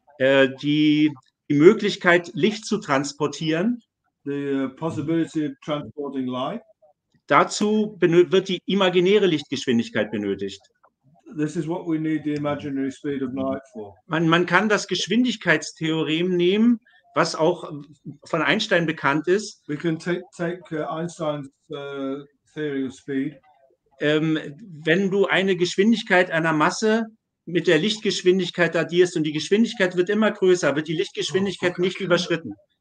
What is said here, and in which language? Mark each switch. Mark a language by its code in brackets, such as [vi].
[de] Die Möglichkeit, Licht zu transportieren. [en] The possibility of transporting light. [de] Dazu wird die imaginäre Lichtgeschwindigkeit benötigt. [en] This is what we need the imaginary speed of light for. [de] Man kann das Geschwindigkeitstheorem nehmen, was auch von Einstein bekannt ist. [en] We can take Einstein's theory of speed. [de] Wenn du eine Geschwindigkeit einer Masse mit der Lichtgeschwindigkeit addierst und die Geschwindigkeit wird immer größer, wird die Lichtgeschwindigkeit nicht überschritten.